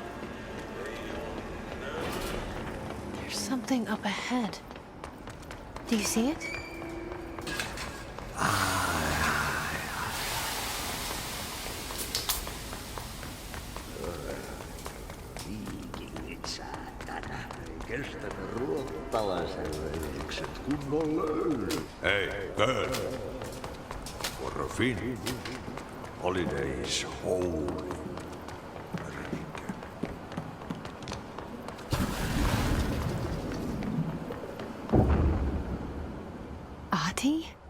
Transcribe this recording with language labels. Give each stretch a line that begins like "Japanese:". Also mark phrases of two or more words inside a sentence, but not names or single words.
English: There's something up ahead. Do you see it?
Finnish: Viikingit saatana. Ei kestänyt ruottalaisen veljekset kunnolla.
English: Hey, girl. For a Finn, holiday is holy. Adi?